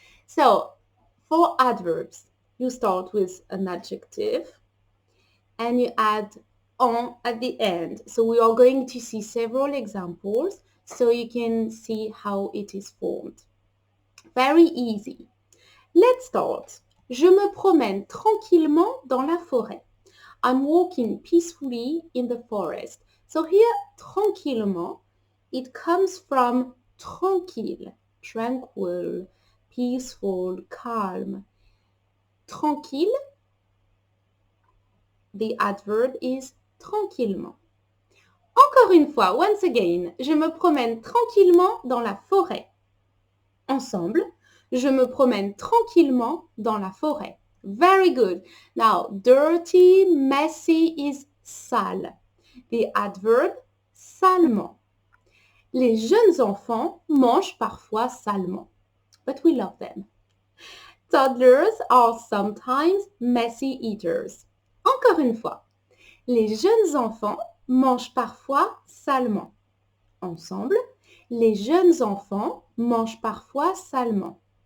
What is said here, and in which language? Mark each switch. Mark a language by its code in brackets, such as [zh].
[en] So, for adverbs, you start with an adjective and you add en at the end. So we are going to see several examples so you can see how it is formed. Very easy. Let's start. [fr] Je me promène tranquillement dans la forêt. [en] I'm walking peacefully in the forest. So here, tranquillement, it comes from tranquille, tranquil, peaceful, calm. Tranquille, the adverb is tranquillement. [fr] Encore une fois, [en] once again, [fr] je me promène tranquillement dans la forêt. Ensemble, je me promène tranquillement dans la forêt. [en] Very good. Now, dirty, messy is sale. The adverb, [fr] salement. Les jeunes enfants mangent parfois salement, [en] but we love them. Toddlers are sometimes messy eaters. [fr] Encore une fois, les jeunes enfants mangent parfois salement. Ensemble, les jeunes enfants mangent parfois salement.